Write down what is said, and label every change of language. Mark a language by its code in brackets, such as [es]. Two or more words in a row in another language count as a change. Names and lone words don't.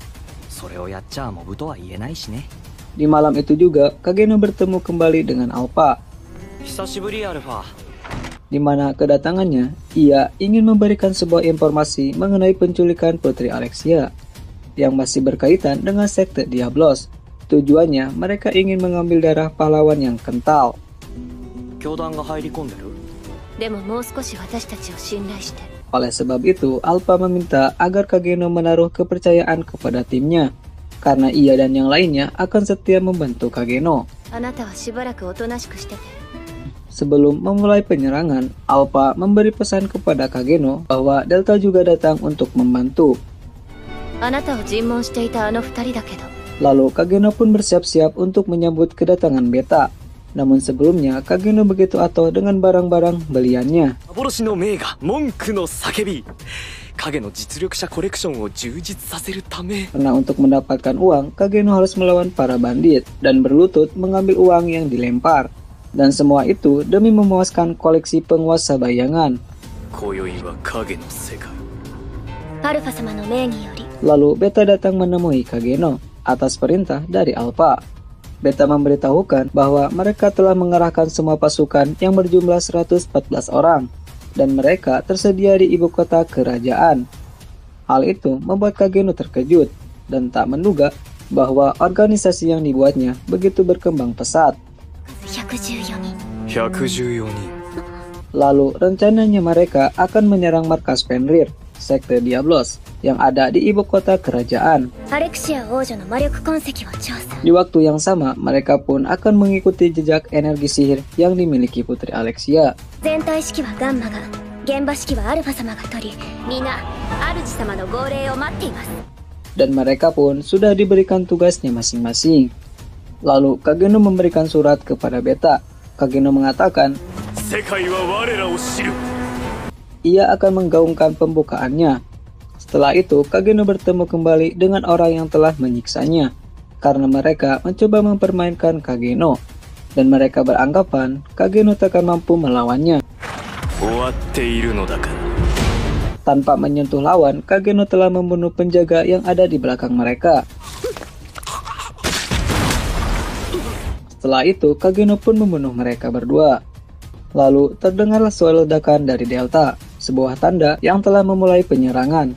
[id] Di malam itu juga, Kageno bertemu kembali dengan Alpha. Di mana kedatangannya, ia ingin memberikan sebuah informasi mengenai penculikan Putri Alexia yang masih berkaitan dengan sekte Diablos. Tujuannya, mereka ingin mengambil darah pahlawan yang kental. [ja] 教団が入り込んでる？でももう少し私たちを信頼して。 [id] Oleh sebab itu, Alpha meminta agar Kageno menaruh kepercayaan kepada timnya, karena ia dan yang lainnya akan setia membantu Kageno. [ja] あなたはしばらくおとなしくしてて。 [id] Sebelum memulai penyerangan, Alpha memberi pesan kepada Kageno bahwa Delta juga datang untuk membantu. [ja] あなたを尋問していたあの二人だけど。 [id] Lalu Kageno pun bersiap-siap untuk menyambut kedatangan Beta. Namun sebelumnya, Kageno begitu atoh dengan barang-barang beliannya. [ja] 幻の名画文句の叫び影の実力者コレクションを充実させるため [id] Karena untuk mendapatkan uang, Kageno harus melawan para bandit dan berlutut mengambil uang yang dilempar. Dan semua itu demi memuaskan koleksi penguasa bayangan. [ja] 今宵は影の世界アルファ様の命により。 [id] Lalu Beta datang menemui Kageno atas perintah dari Alpha. Beta memberitahukan bahwa mereka telah mengerahkan semua pasukan yang berjumlah 114 orang dan mereka tersedia di ibu kota kerajaan. Hal itu membuat Kageno terkejut dan tak menduga bahwa organisasi yang dibuatnya begitu berkembang pesat. [ja] 114 人。 114人 [id] Lalu rencananya mereka akan menyerang markas Fenrir, sekte Diablos, yang ada di ibu kota kerajaan. [ja] アレクシア王女の魔力痕跡を調査。 [id] Di waktu yang sama, mereka pun akan mengikuti jejak energi sihir yang dimiliki Putri Alexia. [ja] 全体指揮はガンマが、現場指揮はアルファ様が取り、皆主様の号令を待っています。 [id] Dan mereka pun sudah diberikan tugasnya masing-masing. Lalu Kageno memberikan surat kepada Beta. Kageno mengatakan [ja] 世界は我らを知る [id] ia akan menggaungkan pembukaannya. Setelah itu, Kageno bertemu kembali dengan orang yang telah menyiksanya, karena mereka mencoba mempermainkan Kageno, dan mereka beranggapan Kageno tak akan mampu melawannya. [ja] 終わっているのだから [id] Tanpa menyentuh lawan, Kageno telah membunuh penjaga yang ada di belakang mereka. Setelah itu, Kageno pun membunuh mereka berdua. Lalu, terdengarlah suara ledakan dari Delta, sebuah tanda yang telah memulai penyerangan.